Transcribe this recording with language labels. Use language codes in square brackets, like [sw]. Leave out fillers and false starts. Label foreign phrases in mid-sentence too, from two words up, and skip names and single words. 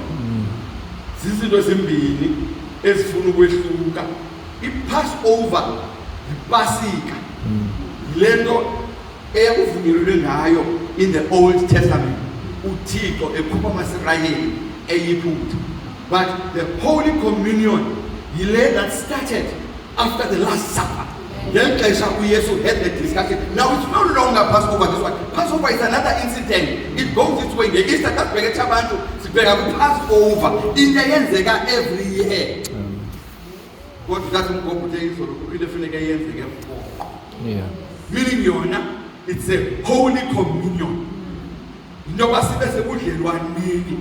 [xh] Zizinto ezimbini ezifuna ukwehluka. iPassover yiPasika, lento eyakuvunyelwe ngayo [en] in the Old Testament [xh] uThixo ekhupha amaSirayeli eYibhitha, [en] but the Holy Communion yile that started after the Last Supper. Then uYesu had the discussion. Now it's no longer Passover this one. Passover is another incident. It goes this way. The Easter [xh] kasibheke abantu sibheka kuPassover. Into yenzeka [en] every year. [xh] Kodwa that uNgqobo uthe izolo kuphinde funeka yenzeke for. [en] Yeah. Meaning yona it's a Holy Communion. [xh] Into basibe sebudlelwaneni.